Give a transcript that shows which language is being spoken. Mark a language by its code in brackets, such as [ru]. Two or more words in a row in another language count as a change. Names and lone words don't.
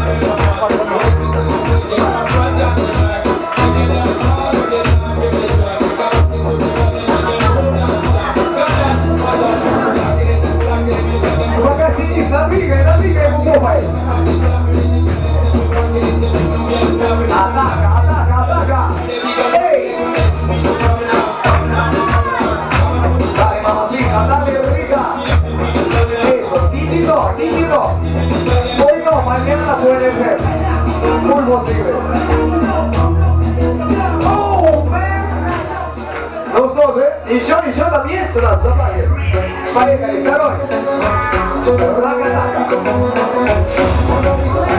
[ru] Пока сидит, надвигай ему попой. Атака. Эй! [es] Dale, mamacita, dale, rica. Eso, típico. Hoy no, mañana puede ser. Muy posible. [ru] Ну что же, еще там есть у нас в запасе? Поехали, второй. Раката.